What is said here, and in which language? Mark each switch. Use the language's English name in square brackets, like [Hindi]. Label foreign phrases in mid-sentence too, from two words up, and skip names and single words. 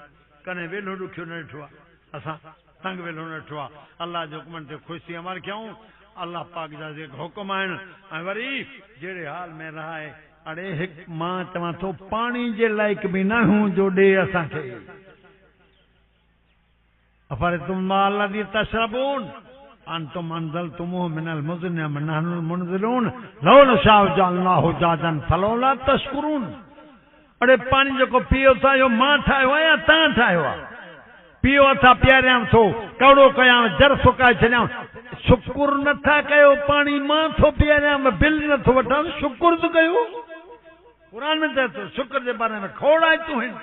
[Sindhi] कॾहिं वेलो ॾुखियो न ॾिठो आहे असां, तंग वेलो न ॾिठो आहे। अलाह जे हुकुमनि ते ख़ुशी अमल कयूं, अल्लाह पाक जा जेके हुकुम आहिनि। ऐं वरी जहिड़े हाल में रहाए, अड़े हिकु मां चवां थो पाणी जे लाइक़ बि न हूं जो ॾे असांखे। [Arabic] أفرأيتم الماء الذي تشربون أنتم أنزلتموه من المزن ونحن المنزلون لو نشاء جعلناه أجاجا فلولا تشكرون. [Sindhi] अड़े पाणी जेको पियो था, इहो मां ठाहियो आहे या तव्हां ठाहियो आहे? पियो अथा पीआरियां थो, कवड़ो कयां, जर सुकाए छॾियां, शुक्र नथा कयो? पाणी मां थो पीआरियां, बिल नथो वठां, शुक्र त कयो। क़ुर में चए थो शुक्र जे बारे में खोड़ आयतूं आहिनि।